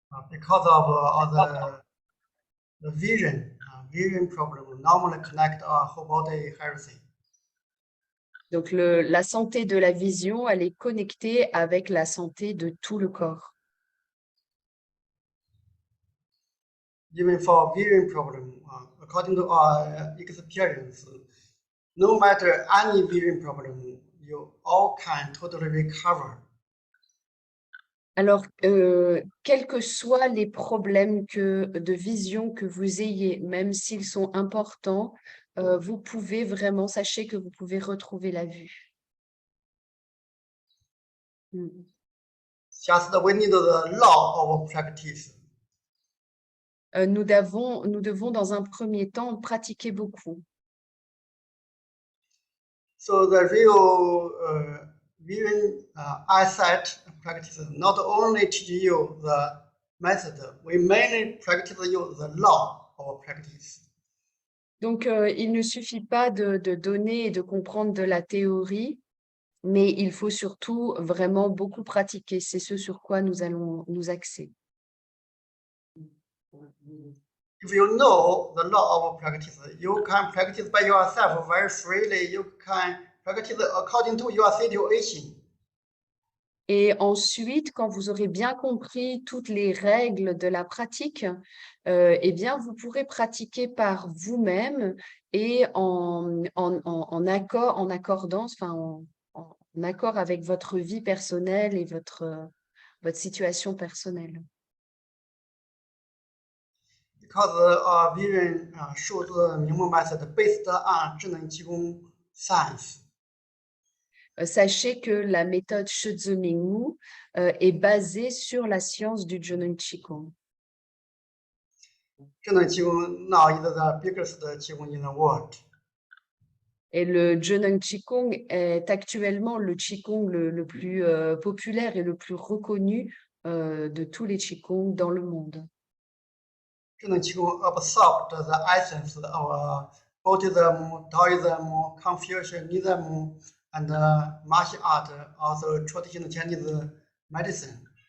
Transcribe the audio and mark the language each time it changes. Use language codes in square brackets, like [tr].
[en] Because of the vision problem normally connect our whole body healthy. [fr] Donc, la santé de la vision, elle est connectée avec la santé de tout le corps. [en] Even for vision problem, according to our experience, no matter any vision problem, you all can totally recover. [fr] Alors, quels que soient les problèmes de vision que vous ayez, même s'ils sont importants, vous pouvez vraiment, sachez que vous pouvez retrouver la vue. [en] Just we need the law of practice. [fr] Nous devons dans un premier temps pratiquer beaucoup. [en] So the real vision eyesight practice not only teach you the method, we mainly practice you the law of practice. [fr] Donc, il ne suffit pas de donner et de comprendre de la théorie, mais il faut surtout vraiment beaucoup pratiquer. C'est ce sur quoi nous allons nous axer. [en] If you know the law of practice, you can practice by yourself very freely. You can practice according to your situation. [fr] Et ensuite, quand vous aurez bien compris toutes les règles de la pratique, eh bien, vous pourrez pratiquer par vous-même et en accord, en accordance, enfin, en accord avec votre vie personnelle et votre situation personnelle. [en] Because vision shows Mingmu method based on 智能气功 science. [fr] Sachez que la méthode Shizhu Mingmu est basée sur la science du Zheneng Qigong. [en] 智能气功 now is the biggest 气功 in the world. [fr] Et le Zheneng Qigong est actuellement le Qigong le plus populaire et le plus reconnu de tous les Qigong dans le monde. [en] 智能气功 absorbed the essence of Buddhism, Taoism, Confucianism, and martial art, also traditional Chinese medicine.